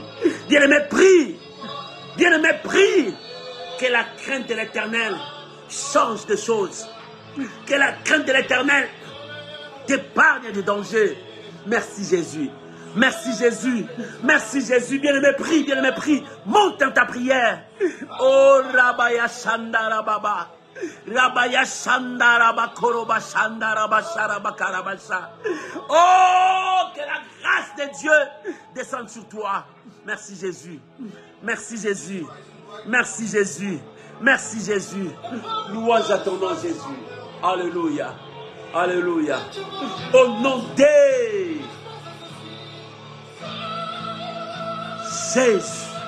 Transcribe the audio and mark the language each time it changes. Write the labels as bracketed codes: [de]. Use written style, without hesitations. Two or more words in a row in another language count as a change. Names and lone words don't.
[fr] Bien-aimé, prie. Bien-aimé, prie. Que la crainte de l'Éternel change de choses. Que la crainte de l'Éternel t'épargne de danger. Merci Jésus. Merci Jésus. Merci Jésus. Bien-aimé, prie, bien-aimé, prie. Monte dans ta prière. Oh, Rabaya Shandara Baba. Rabaya Shandara Bakoroba Shandara Bashara Bakarabasha. Oh, que la grâce de Dieu descende sur toi. Merci Jésus. Merci Jésus. Merci Jésus. Merci Jésus. Louange à ton nom Jésus. Alléluia. Alléluia. Au nom de Jésus.